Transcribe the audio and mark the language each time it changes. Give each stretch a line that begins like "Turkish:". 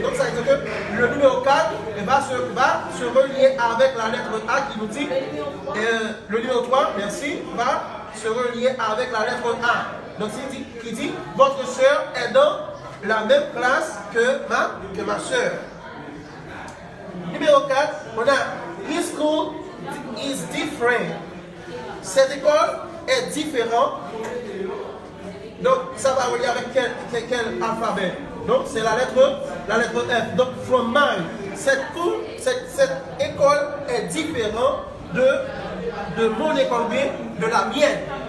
French: Donc ça veut dire que le numéro 4 va se relier avec la lettre A qui nous dit le numéro 3, merci, va se relier avec la lettre A. Donc qui dit votre soeur est dans la même classe que ma soeur. Numéro 4, on a
English: his school is different.
French: Cette école est différente. Donc, ça va relier avec quel alphabet? Donc, c'est la lettre F. Donc,
English: from mine.
French: Cette école est différente de mon école B, de la mienne.